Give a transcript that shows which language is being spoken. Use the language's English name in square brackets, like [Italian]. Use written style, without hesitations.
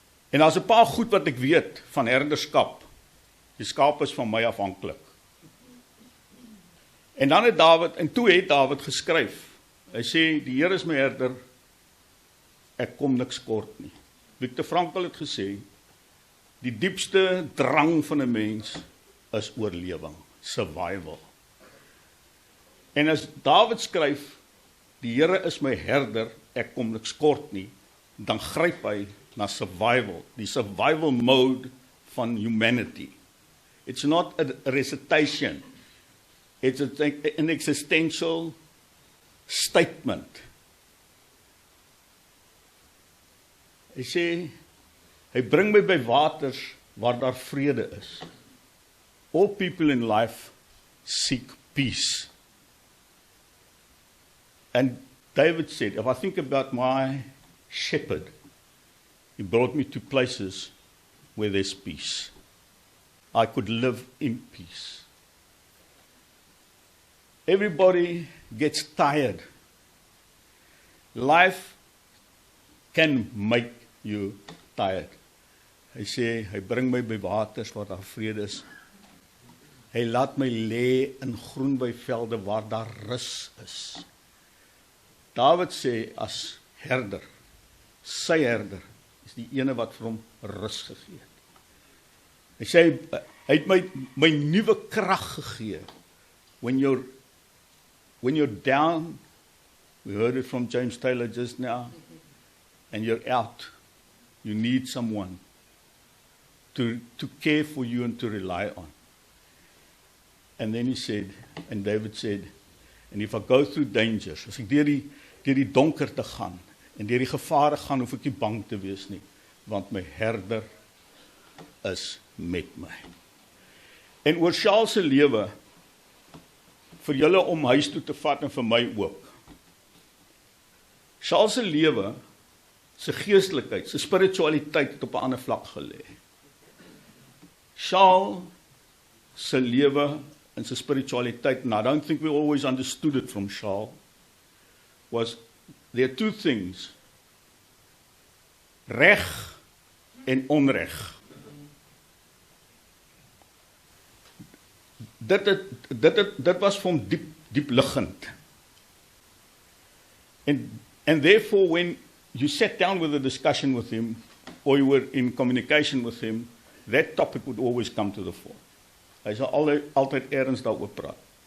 [Afrikaans] En daar's 'n paar goed wat ek weet van herderskap. Die skape is van my afhanklik. En dan het Dawid, en toe het Dawid geskryf. Hy sê, die Here is my herder, ek kom niks kort nie. Victor Frankl het gesê, die diepste drang van 'n mens is oorlewing, survival. En as Dawid skryf, die Here is my herder, ek kom niks kort nie, dan gryp hy na survival, die survival mode van humanity. [English] It's not a recitation, it's an existential statement. [Afrikaans] Hy sê, hy bring my by waters waar daar vrede is. [English] All people in life seek peace. And David said, if I think about my shepherd, he brought me to places where there's peace. I could live in peace. Everybody gets tired. Life can make you tired. [Afrikaans] Hy sê, hy bring my by waters waar daar vrede is. Hy laat my lê in groenweivelde waar daar rus is. Dawid sê, as herder, sy herder, is die ene wat vir hom rus gegee het. Hy sê, hy het my nuwe krag gegee. [English] When you're down, we heard it from James Taylor just now, and you're out, you need someone to care for you and to rely on. And then he said, and David said, and if I go through dangers, [Afrikaans] as ek deur die donkerte gaan, en deur die gevare gaan, hoef ek nie bang te wees nie, want my herder is met my. En oor Charl se lewe, vir julle om huis toe te vat en vir my ook. Charl se lewe, sy geestelikheid, sy spiritualiteit het op 'n ander vlak gelê. Charl se lewe en sy spiritualiteit, [English] and I don't think we always understood it from Charl, was there are two things, [Afrikaans] reg en onreg. Dit was vir hom diep liggend. [English] And therefore, when you sat down with a discussion with him, or you were in communication with him, that topic would always come to the fore. [Afrikaans] Hy sal altyd ergens daaroor praat.